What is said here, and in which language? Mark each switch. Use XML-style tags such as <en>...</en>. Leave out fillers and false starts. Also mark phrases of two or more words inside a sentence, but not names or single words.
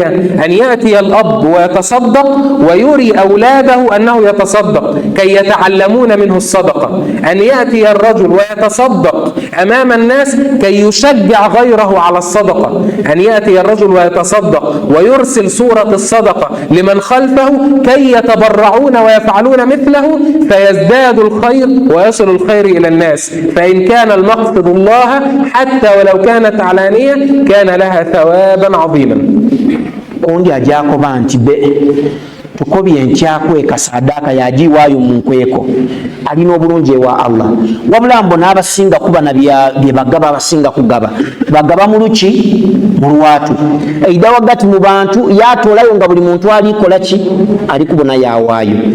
<ar>أن يأتي الأب ويتصدق ويري أولاده أنه يتصدق كي يتعلمون منه الصدقة، أن يأتي الرجل ويتصدق أمام الناس كي يشجع غيره على الصدقة، أن يأتي الرجل ويتصدق ويرسل صورة الصدقة لمن خلفه كي يتبرعون ويفعلون مثله فيزداد الخير ويصل الخير إلى الناس. فإن كان المقصد الله حتى ولو كانت علانية كان لها ثوابا عظيما.</ar> <lg>Ondi ajakoba nti tukobye nkyakweka sadaka yagiwaayo mu nkweko alina obulungi ewa Allah, wabula mbona abasinga kuba na bye bagaba abasinga kugaba bagaba mu luki mu lwatu eida wagati mu bantu yatoolayo nga buli muntu alikola ki ali kubona yawaayo</lg>